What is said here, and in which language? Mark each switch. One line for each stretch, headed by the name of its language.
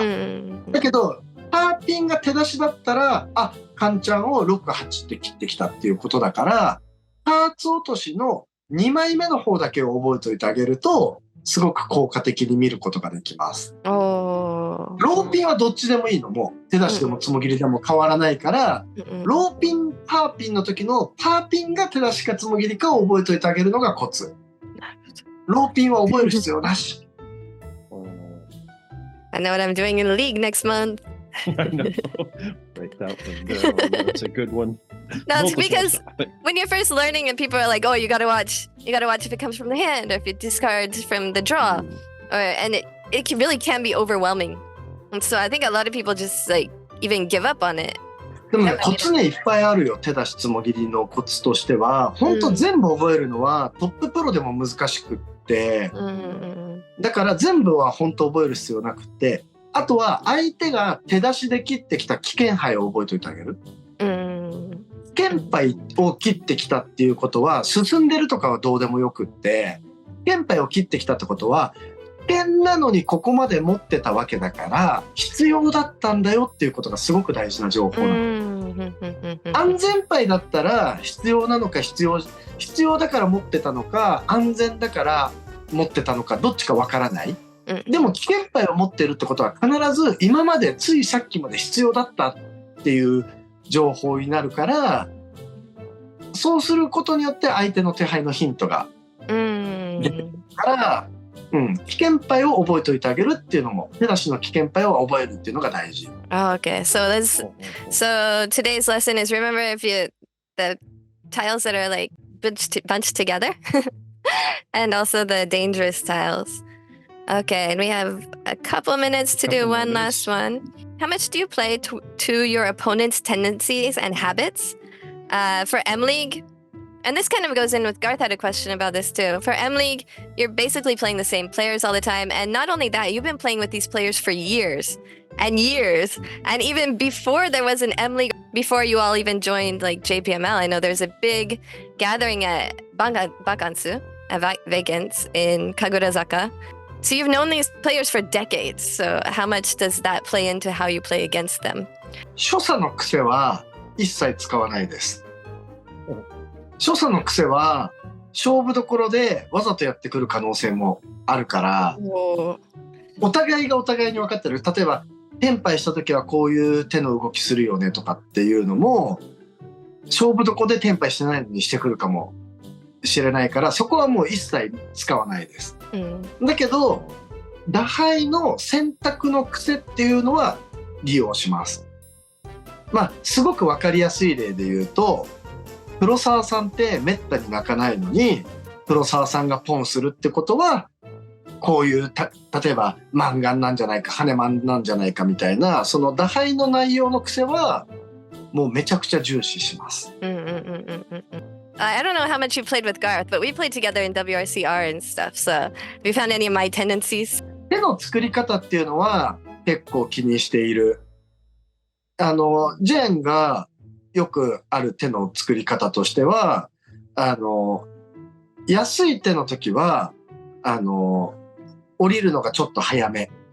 Japanese: だけどパーピンが手出しだったらカンちゃんを6、8って切ってきたっていうことだからパーツ落としの2枚目の方だけを覚えておいてあげるとすごく効果的に見ることができます。ローピンはどっちでもいいのも手出しでもつもぎりでも変わらないから、ローピンパーピンの時のパーピンが手出しかつもぎりかを覚えておいてあげるのがコツ。ローピンは覚える必要なし。
English: I know what I'm doing in league next month. I know. Write that one down. That's a good one. No, it's Multiple because topic. when you're first learning and people are like, oh, you gotta watch if it comes from the hand or if it discards from the draw. And it really can be overwhelming. And so I think a lot of people just like even give up on it.
Japanese: でもね、コツねいっぱいあるよ。手出しつもぎりのコツとしては、本当全部覚えるのはトッププロでも難しくって、だから全部は本当覚える必要なくって、あとは相手が手出しで切ってきた危険牌を覚えておいてあげる。危険牌を切ってきたっていうことは進んでるとかはどうでもよくって、危険牌を切ってきたってことは危険なのにここまで持ってたわけだから必要だったんだよっていうことがすごく大事な情報なの。安全牌だったら必要なのか必要だから持ってたのか安全だから持ってたのかどっちかわからない。でも危険牌を持ってるってことは必ず今までついさっきまで必要だったっていう情報になるから、そうすることによって相手の手配のヒントが出てくるから、危険牌を覚えておいてあげるっていうのも、手出しの危険牌を覚えるっていうのが大事。
English: Oh, okay. So today's lesson is remember the tiles that are like bunched together and also the dangerous tiles. Okay, and we have a couple minutes to do one last one. How much do you play to your opponent's tendencies and habits? For M-League, and this kind of goes in with Garth had a question about this too. For M-League, you're basically playing the same players all the time. And not only that, you've been playing with these players for years and years. And even before there was an M-League, before you all even joined like JPML, I know there's a big gathering at Bakansu, at Vacants in Kagurazaka. So you've known these players for decades. So how much does that play into how you play against them?
Japanese: 所作の癖は一切使わないです。所作の癖は勝負どころでわざとやってくる可能性もあるから、お互いがお互いに分かってる。例えばテンパイした時はこういう手の動きするよねとかっていうのも勝負どころでテンパイしてないのにしてくるかもしれないから、そこはもう一切使わないです。だけど打牌の選択の癖っていうのは利用します。まあすごく分かりやすい例で言うと、黒沢さんってめったに泣かないのに黒沢さんがポンするってことはこういう例えばマンガンなんじゃないかハネマンなんじゃないかみたいな、その打牌の内容の癖はもうめちゃくちゃ重視します。
English: I don't know how much you played with Garth, but we played together in WRCR and stuff. So have you found any of my tendencies?
Japanese: 手の作り方っていうのは結構気にしている。ジェーンがよくある手の作り方としては、安い手の時は降りるのがちょっと早め。